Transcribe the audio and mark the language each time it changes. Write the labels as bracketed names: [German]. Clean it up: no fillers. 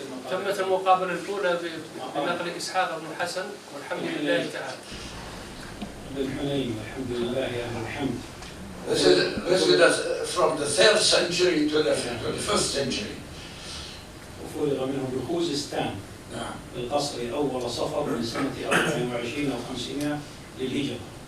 [Arabic] تمت المقابلة الأولى بنقل إسحاق بن الحسن والحمد لله تعالى. بالحنين والحمد لله أهل الحمد. [English] This is from the 3rd century to the 5th century. [Arabic] وفرغ منه بخوزستان القصر أول صفر من سنة 24 أو 500 للهجرة.